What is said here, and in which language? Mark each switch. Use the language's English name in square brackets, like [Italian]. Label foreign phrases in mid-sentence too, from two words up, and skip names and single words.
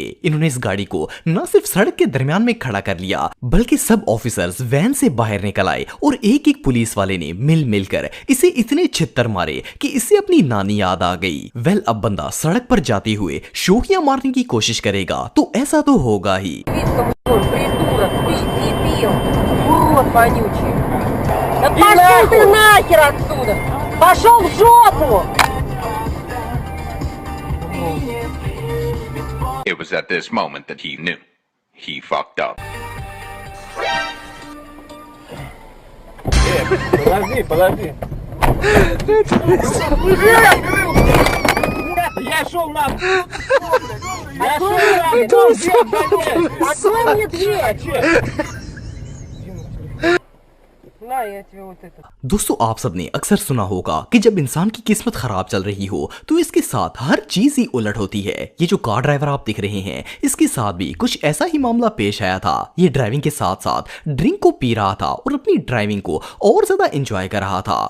[Hindi] इन्होंने इस गाड़ी को न सिर्फ सड़क के दरमियान में खड़ा कर लिया, बल्कि सब [English] officers van [Hindi] से बाहर निकल आए और एक एक पुलिस वाले ने मिलकर इसे इतने छित्तर मारे कि इसे अपनी नानी याद आ गई। वेल, अब बंदा सड़क पर जाते हुए शोखियां मारने की कोशिश करेगा तो ऐसा तो होगा ही। [Russian] Да пошел ты нахер отсюда! Пошел в жопу! [English] It was at this moment that he knew. He fucked up. [Russian] Подожди. Я шел на... Открой мне дверь! На, я тебе вот это. [Hindi] दोस्तों, आप सबने अक्सर सुना होगा कि जब इंसान की किस्मत खराब चल रही हो तो इसके साथ हर चीज ही उलट होती है। ये जो [English] car driver [Hindi] आप दिख रहे हैं, इसके साथ भी कुछ ऐसा ही मामला पेश आया था। ये ड्राइविंग के साथ साथ ड्रिंक को पी रहा था और अपनी ड्राइविंग को और ज्यादा एंजॉय कर रहा था।